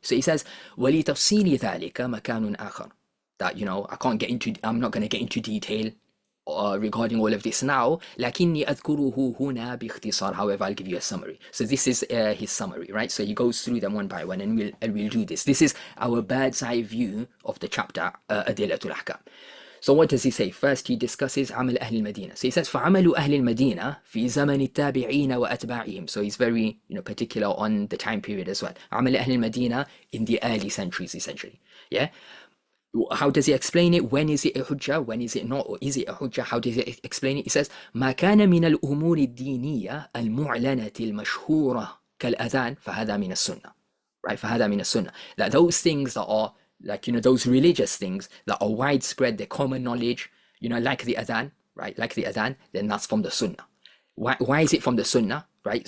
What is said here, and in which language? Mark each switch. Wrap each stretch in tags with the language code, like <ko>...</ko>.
<en>So he says,</en> <ar>وَلِتَفْصِيلِ ذَلِكَ مَكَانٌ آخَرٌ.</ar> <en>That, I'm not going to get into detail regarding all of this now.</en> <ar>لكني أذكره هنا باختصار.</ar> <en>However, I'll give you a summary. So this is his summary, right? So he goes through them one by one, and we'll do this. This is our bird's eye view of the chapter Adillatul Ahkam. So what does he say? First he discusses Amal Ahl al-Madinah. So he says</en> <ar>فَعَمَلُ أَهْلِ الْمَدِينَةِ فِي زَمَنِ التَّابِعِينَ وَأَتْبَاعِهِمْ.</ar> <en>So he's very particular on the time period as well. عَمَلُ أَهْلِ الْمَدِينَة in the early centuries, essentially. Yeah. How does he explain it? When is it a hujjah? When is it not? Or is it a hujjah? How does he explain it? He says</en> <ar>ما كان من الأمور الدينية المعلنة المشهورة كالأذان فهذا من السنة. Right? فهذا من السنة.</ar> <en>That those things that are like, those religious things that are widespread, they're common knowledge, like the adhan, right? Like the adhan, then that's from the sunnah. Why is it from the sunnah, right?</en>